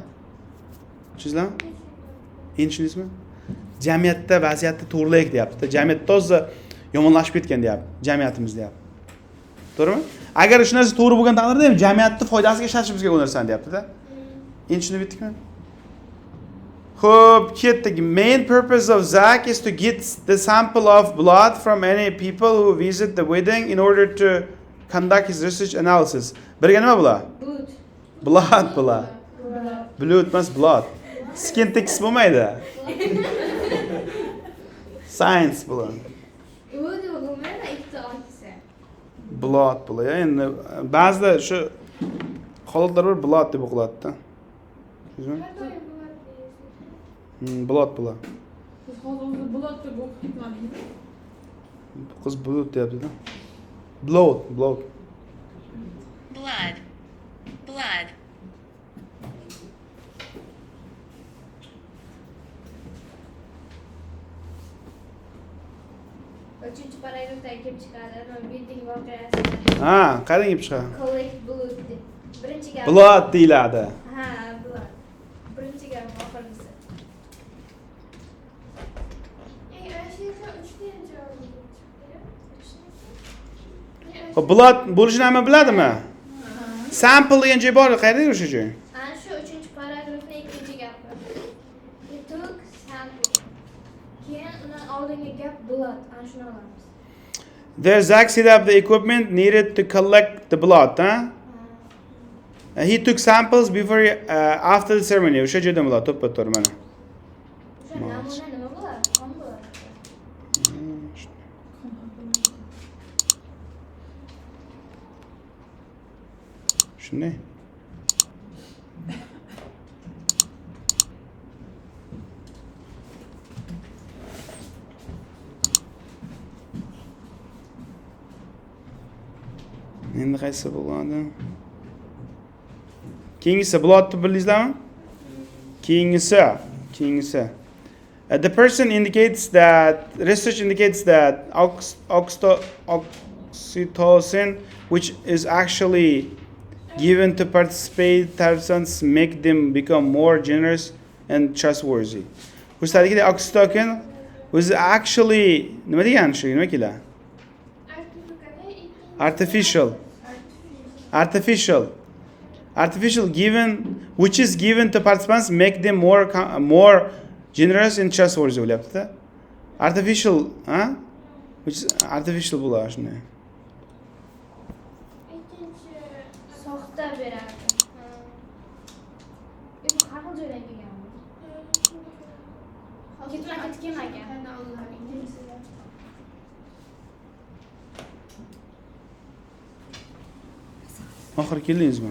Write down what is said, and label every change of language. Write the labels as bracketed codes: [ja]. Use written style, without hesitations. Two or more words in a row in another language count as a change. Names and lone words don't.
[uz] Tushundingizmi? Endi tushundingizmi? Jamiyatda vaziyatni to'g'rilaylik deyapti. Jamiyat toza yomonlashib ketgan deyapti, jamiyatimiz deyapti. To'g'rimi? Agar shu narsa to'g'ri bo'lgan taqdirda ham jamiyatni foydasiga ishlatishimizga u narsani deyapti-da. Endi tushunib yetdikmi? Xo'p, ketdik. [en] Main purpose of Zach is to get the sample of blood from any people who visit the wedding in order to conduct his research analysis. [uz] Birga nima bular? Blood bular. Blood emas, blood. [en] Skin text [uz] bo'lmaydi. Science bular. Blood bular. Endi ba'zida shu holatlar bor, blood deb o'qiladi-da. Tushundingizmi? Blood bular. Siz hozir bulut deb o'qib ketmadingizmi? Qiz bulut deyapti-da. Blood. Blood. Uchinchi paragrafda kelib chiqadi. Wedding voqeasi. Ha, qayerdan kelib chiqadi? [en] Collect blood. [uz] Birinchi gap. Blood deyiladi. Ha, blood. Birinchi gap oxirgisi. Xo'p, blood bo'lishini hamma biladimi? Sample degan joy bor, qayerda o'sha joy? Ana shu 3-paragrafning ikkinchi gapi. [en] He took sample. [uz] Keyin undan oldingi gap blood. Ana shuni olamiz. [en] There Zach set up the equipment needed to collect the blood, huh? He took samples before after the ceremony. [uz] O'sha joydan bular to'ppa to'g'ri mana. O'sha namuna nima bo'ladi? Qon bo'ladi. Shunday. Endi qaysi bo'ladi? Keyingisi bloodni bildingizlarmi? Keyingisi. [en] The person indicates that research indicates that oxytocin, which is actually given to participants, make them become more generous and trustworthy. [uz] Ko'rsatadiki [en] oxytocin was actually [uz] nima degani shu, nima kelar? [en] Artificial given, which is given to participants, make them more generous and trustworthy bo'lyapti-da. Artificial, ha? Which is artificial [uz] bo'ladi shunday. Soxta beradi. Endi har xil joydan kelganmi? Ketmagan. Oxiri keldingizmi?